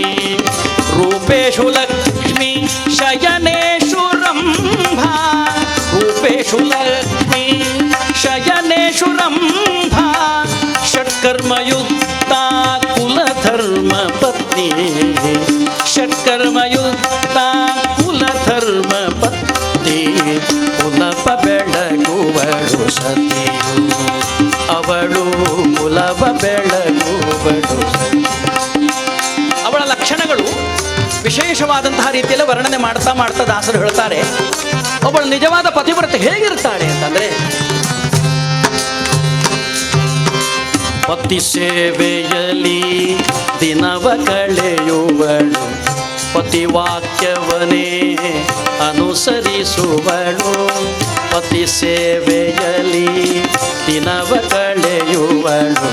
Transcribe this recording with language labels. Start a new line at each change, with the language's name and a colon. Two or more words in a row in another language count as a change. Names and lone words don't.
Sanskrit: ರೂಪೇಷು ಲಕ್ಷ್ಮೀ ಶಯನೇಷು ರಂಭಾ, ರೂಪೇಷು ಲಕ್ಷ್ಮೀ ಶಯನೇಷು ರಂಭಾ, ಷಟ್ಕರ್ಮಯುಕ್ತ ಕುಲಧರ್ಮ ಪತ್ನಿ, ಷಟ್ಕರ್ಮಯುಕ್ತ ಕುಲಧರ್ಮ ಪತ್ನಿ,
Kannada: ಕುಲಪ ಬೆಳಗುವಳು ಸತಿಯು, ಅವಳು ಕುಲಪ ಬೆಳಗುವಳು ಸತಿ. ಅವಳ ಲಕ್ಷಣಗಳು ವಿಶೇಷವಾದಂತಹ ರೀತಿಯಲ್ಲಿ ವರ್ಣನೆ ಮಾಡ್ತಾ ಮಾಡ್ತಾ ದಾಸರು ಹೇಳ್ತಾರೆ. ಒಬ್ಬಳು ನಿಜವಾದ ಪತಿವ್ರತೆ ಹೇಗಿರ್ತಾಳೆ ಅಂತಂದರೆ, ಪತಿ ಸೇವೆಯಲ್ಲಿ ದಿನವ ಕಳೆಯುವಳು, ಪತಿವಾಕ್ಯವನೇ ಅನುಸರಿಸುವಳು, ಪತಿ ಸೇವೆಯಲ್ಲಿ ದಿನವ ಕಳೆಯುವಳು.